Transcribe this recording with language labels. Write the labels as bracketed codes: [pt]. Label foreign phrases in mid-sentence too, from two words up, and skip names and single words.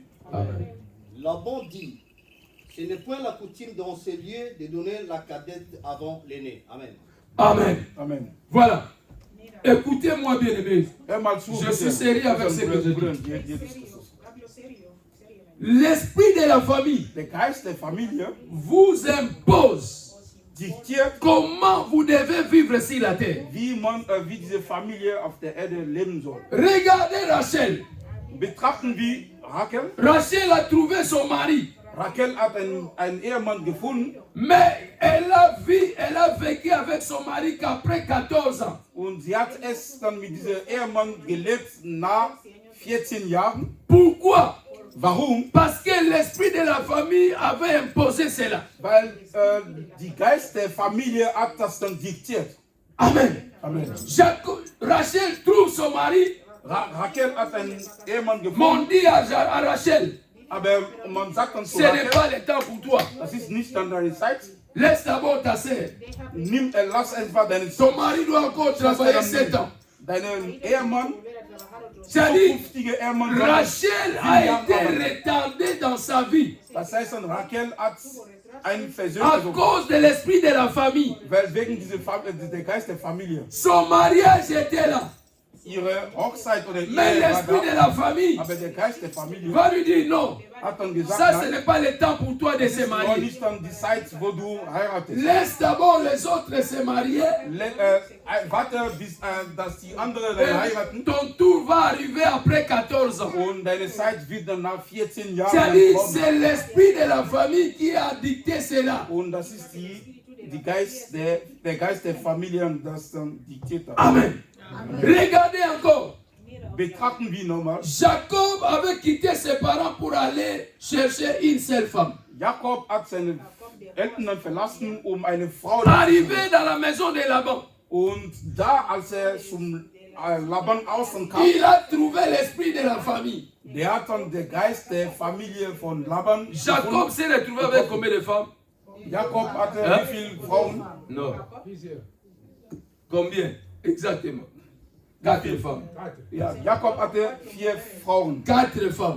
[fr] Amen. Laban dit, ce n'est point la coutume dans ces lieux de donner la cadette avant l'aîné. Amen. Amen. Amen. Voilà. Écoutez-moi bien aimés. [de] Hör mal zu, [fr] Je [de] bitte. [fr] suis sérieux avec ce que je dis. [de] Bruder, Jesus Christus. [fr] L'esprit de la famille [de] Der Geist der Familie [fr] vous impose [de] diktiert, [fr] comment vous devez vivre sur la terre. [de] wie diese Familie auf der Erde leben soll. [fr] Regardez Rachel. [de] Betrachten wir Rachel. [fr] Rachel a trouvé son mari, [de] Rachel hat einen Ehemann gefunden [fr] mais elle a vécu avec son mari qu'après 14 ans. [de] und sie hat es dann mit diesem Ehemann gelebt nach 14 Jahren. [fr] Pourquoi? [de] Warum? [fr] Parce que l'esprit de la famille avait imposé cela. [de] Weil die Geist der Familie hat das dann diktiert. [fr] Amen. Amen. Rachel trouve son mari. [de] Rachel hat einen Ehemann [fr] On [de] gefunden, [fr] dit à Rachel, [de] aber man sagt dann zu [fr] ce n'est [de] Rachel, [fr] pas le temps pour toi. [de] das ist nicht dann deine Zeit. [fr] Laisse d'abord ta sœur. [de] Lass einfach deinen [fr] Ton mari doit encore travailler 7 ans. [de] Deinen Ehemann, [fr] C'est-à-dire, [de] zukünftige Ehemann, soll [fr] Rachel a été retardée dans sa vie [de] das heißt dann, Rachel hat einen [fr] à [de] Versöhnung, [fr] cause de l'esprit de la famille. [de] weil wegen der Geist der Familie. [fr] Son mariage était là. [de] Ihre Hochzeit oder [fr] Mais [de] Ehe war [fr] l'esprit de [de] da, [fr] la famille [de] aber der Geist der Familie [fr] va lui dire non. [de] hat dann gesagt, [fr] Ça, ce [de] nein, [fr] n'est pas le temps pour toi de [de] das [fr] se [de] ist noch [fr] marier. [de] nicht dann die Zeit, wo du heiratest. [fr] Laisse d'abord les autres se marier. [de] Warte, bis dass die anderen dann heiraten. [fr] Ton tour va arriver après 14 ans. [de] Und deine Zeit wird dann nach 14 Jahren [fr] C'est-à-dire, [de] kommen. [fr] c'est l'esprit de la famille qui a dicté cela. [de] Und das ist der Geist der Familie, und das dann diktiert hat. [fr] Amen. Regardez encore. [de] Betrachten wir nochmal. [fr] Jacob avait quitté ses parents pour aller chercher une seule femme. [de] Jakob hat seine Eltern verlassen, eine Frau [fr] Arrivé dans la maison de Laban, [de] Und da, als zum Laban außen kam, [fr] il a trouvé l'esprit de la famille. [de] der hat dann den Geist der Familie von Laban [fr] Jacob [de] gefunden. [fr] s'est retrouvé avec combien de femmes? [de] Jakob hatte [fr] Hein? [de] wie viele Frauen? [fr] Non. Combien? Exactement. 4 femmes. [de] Ja, Jakob hatte 4 Frauen. [fr] 4 femmes.